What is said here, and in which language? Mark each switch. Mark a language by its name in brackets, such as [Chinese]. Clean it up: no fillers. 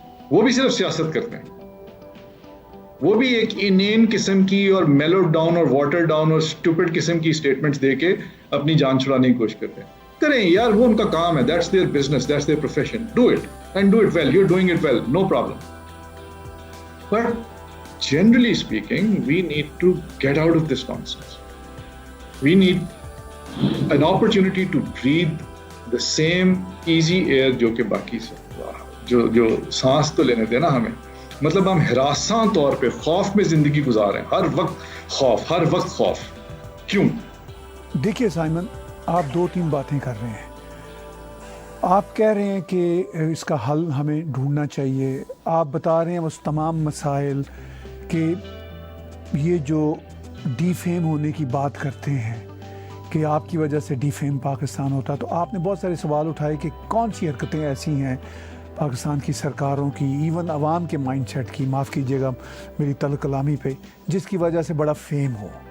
[Urdu] وہ بھی صرف سیاست کرتے ہیں, وہ بھی ایک انین قسم کی اور میلو ڈاؤن اور واٹر ڈاؤن اور اسٹوپڈ قسم کی اسٹیٹمنٹس دے کے اپنی جان چھڑانے کی کوشش کرتے ہیں. کریں یار, وہ ان کا کام ہے, [English] That's their business, that's their profession. Do it and do it well. You are doing it well, no problem. But generally speaking, we need to get out of this nonsense. We need an opportunity to breathe the same easy air [Urdu] جو کہ باقی جو سانس تو لینے دینا ہمیں. مطلب ہم ہراساں طور پہ خوف میں زندگی گزار رہے ہیں, ہر وقت خوف, ہر وقت خوف. کیوں؟ دیکھیے سائمن, آپ 2-3 باتیں کر رہے ہیں. آپ کہہ رہے ہیں کہ اس کا حل ہمیں ڈھونڈنا چاہیے. آپ بتا رہے ہیں اس تمام مسائل کہ یہ جو ڈی فیم ہونے کی بات کرتے ہیں کہ آپ کی وجہ سے ڈی فیم پاکستان ہوتا, تو آپ نے بہت سارے سوال اٹھائے کہ کون سی حرکتیں ایسی ہیں پاکستان کی سرکاروں کی, ایون عوام کے مائنڈ سیٹ کی, معاف کیجیے گا میری تلخ کلامی پہ, جس کی وجہ سے بڑا فیم ہو.